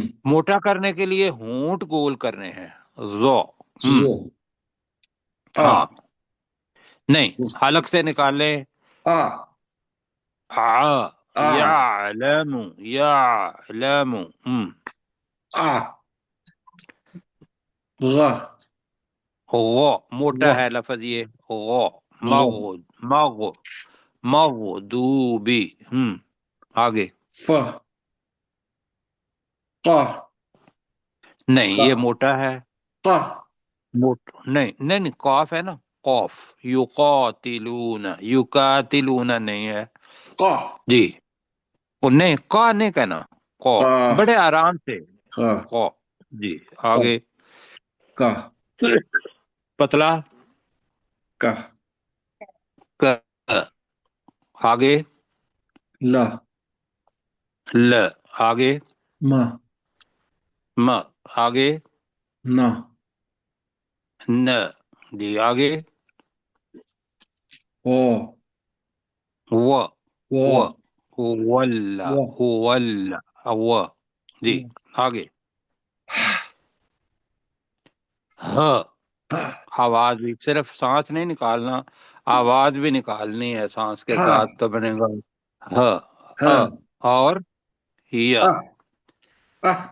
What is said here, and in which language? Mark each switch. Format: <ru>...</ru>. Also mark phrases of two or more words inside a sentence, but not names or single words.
<ur>موٹا کرنے کے لیے ہونٹ گول کرنے ہیں زو۔</ur> <ar>ز</ar> <ur>ہاں</ur> <ar>آ</ar> <ur>نہیں، حلق سے نکالے</ur> <ar>آ آ یعلم، یعلم آ غ</ar> <ur>غو موٹا</ur> <ar>غ</ar> <ur>ہے لفظ یہ غو،</ur> <ar>غ</ar> <ur>مغضوبی آگے</ur> <ar>ف ق</ar> <ur>نہیں،</ur> <ar>ق</ar> <ur>یہ موٹا ہے،</ur> <ar>ق</ar> <ur>نہیں نہیں نہیں، قاف ہے نا، قاف،</ur> <ar>یقاتلون، یقاتلون</ar> <ur>نہیں ہے</ur> <ar>ق</ar> <ur>جی، وہ نہیں کا نہیں کہنا، قو</ur> <ar>ق</ar> <ur>بڑے آرام سے</ur> <ar>ق</ar> <ur>قو جی۔</ur> <ar>ق</ar> <ur>آگے</ur> <ar>ق</ar> <ur>پتلا</ur> <ar>ق</ar> <ur>ک، آگے</ur> <ar>لا</ar> <ur>ل، آگے</ur> <ar>ما م،</ar> <ur>آگے</ur> <ar>نا</ar> <ur>ن جی، آگے</ur> <ar>و و و و ولا و ولا و جی،</ar> <ur>آگے ہ، آواز بھی صرف سانس نہیں نکالنا، آواز بھی نکالنی ہے سانس کے</ur> <ar>ها</ar> <ur>ساتھ تو بنے گا ہ</ur> <ar>ها</ar> <ur>اور یا۔</ur> <ar>اه اه</ar>